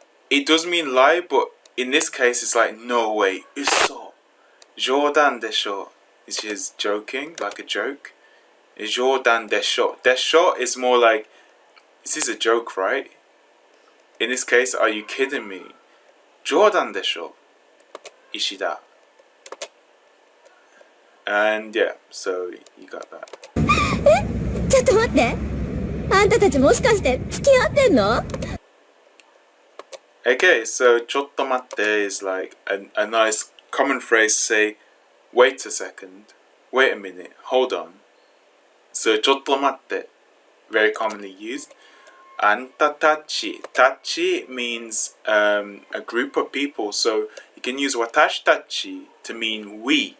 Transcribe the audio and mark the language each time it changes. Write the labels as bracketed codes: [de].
[en] It does mean lie, but in this case it's like no way, 嘘. [ja] 冗談でしょ [en] which is joking, like a joke. [ja] 冗談でしょ. [en] でしょ is more like, this is a joke, right? In this case, are you kidding me? [ja] 冗談でしょ Ishida. [en] And yeah, so you got that. [ja] ちょっと待って。あんたたちもしかして付き合ってんの？ [en] Okay, so [ja] ちょっと待って [en] is like a nice common phrase to say, wait a second, wait a minute, hold on. So [ja] ちょっと待って [en] very commonly used. あんたたち tachi means a group of people, so you can use [ja] watashi tachi [en] to mean we.